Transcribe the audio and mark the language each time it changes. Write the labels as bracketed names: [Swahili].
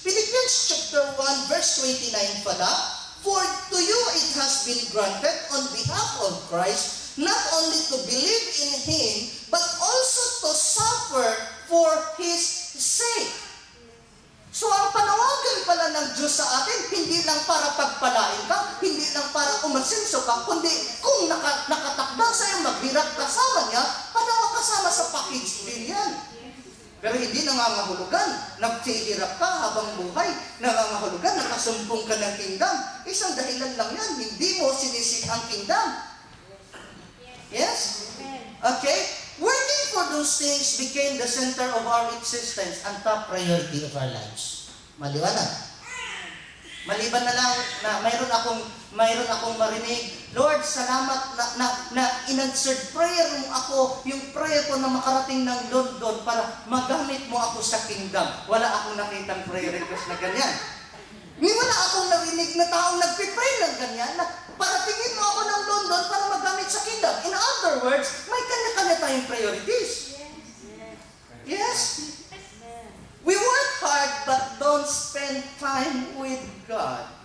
[English] Philippians chapter 1 verse 29 pala, for to you it has been granted on behalf of Christ, not only to believe in Him, but also to suffer for His sake. [Filipino] So ang panawagan pala ng Diyos sa atin, hindi lang para pagpalain ka, hindi lang para umasenso ka, kundi kung nakatakda sa'yo maghirap kasama niya, panawa kasama sa package din yan. Pero hindi nangangahulugan, nagsihirap ka habang buhay, nangangahulugan, nakasumpong ka ng kingdom. Isang dahilan lang yan, hindi mo sinisik ang kingdom. Yes? Okay? [English] Working for those things became the center of our existence and top priority of our lives. [Filipino] Maliwanag. Maliban na lang na mayroon akong marinig, Lord, salamat na in-answered prayer mo ako, yung prayer ko na makarating ng London para magamit mo ako sa kingdom. Wala akong nakitang prayer request na ganyan. Wala akong narinig na taong nagpipray ng ganyan na paratingin mo ako ng London para magamit sa kingdom. In other words, may kanya-kanya tayong priorities. Yes? [English] We work hard but don't spend time with God.